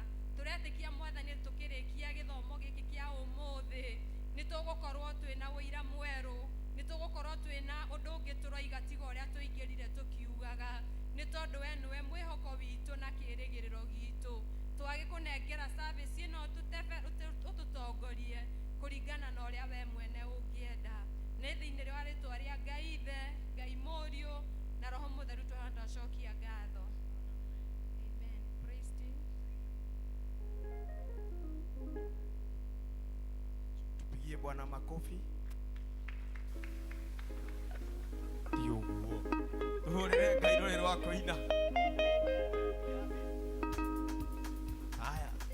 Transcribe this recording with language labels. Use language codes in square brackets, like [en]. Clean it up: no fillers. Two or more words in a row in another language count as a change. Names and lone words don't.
[ki] Turetikia mwathani tukirikia githomo giki kia umuthi ni tugukorwo twina wira mweru ni tugukorwo twina undu ungi turaiga tiga uria tuingirire tukiugaga ni tondu we niwe mwihoko witu na kirigiriro gitu. Twagikunengera service ino ututongorie kuringana na uria we mwene ungienda ni thiini rwa ritwa ria Ngai Ithe Ngai Muriu na Roho Mutheru twacokia ngatho. [en] Amen. Praise team. [sw] Tupigie Bwana makofi. [ki] Ndio guo. Tuhurire Ngai ruri rwa kuina. [sw] Haya.